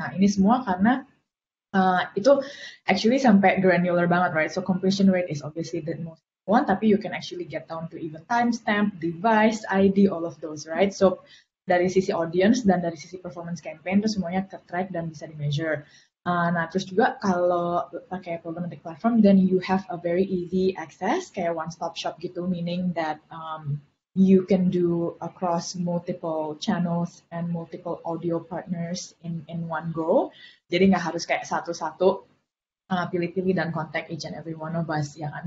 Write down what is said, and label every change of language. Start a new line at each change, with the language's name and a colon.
Indonesian: Nah ini semua karena itu actually sampai granular banget,
English: right? So completion rate is obviously the most one,
Indonesian: tapi
English: you can actually get down to even timestamp, device, ID, all of those, right?
Indonesian: So dari sisi audience dan dari sisi performance campaign itu semuanya ke-track dan bisa di-measure. Nah, terus juga kalau pakai
English: programmatic platform, then you have a very easy access,
Indonesian: kayak
English: one-stop shop
Indonesian: gitu,
English: meaning that you can do across multiple channels and multiple audio partners in one go.
Indonesian: Jadi nggak harus kayak satu-satu pilih-pilih dan
English: contact each and every one of us,
Indonesian: ya kan?